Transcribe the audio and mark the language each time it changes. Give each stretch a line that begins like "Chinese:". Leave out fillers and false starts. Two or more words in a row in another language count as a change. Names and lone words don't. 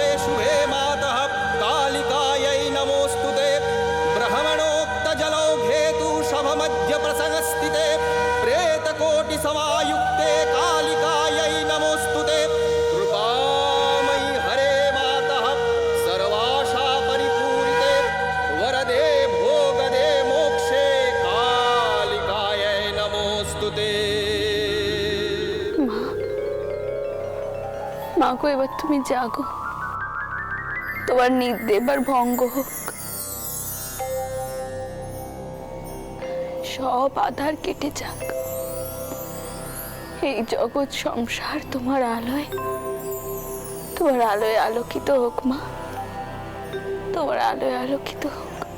Sanskrit: शुभे मातः कालिकायै नमोऽस्तुते ब्रह्मणोक्तजलौघेतु शभमध्यप्रसंस्थिते प्रेतकोटिसमायुक्ते कालिकायै नमोऽस्तुते कृपामयि हरे मातः सर्वाशा परिपूरिते वरदे भोगदे मोक्षे कालिकायै नमोऽस्तुते।
Bangla: মা গো, এবার তুমি জাগো, তোমার নিদ্রা এবার ভঙ্গ হোক, সব আধার কেটে যাক, এই জগৎ সংসার তোমার আলোয় আলোকিত হোক মা, তোমার আলোয় আলোকিত হোক।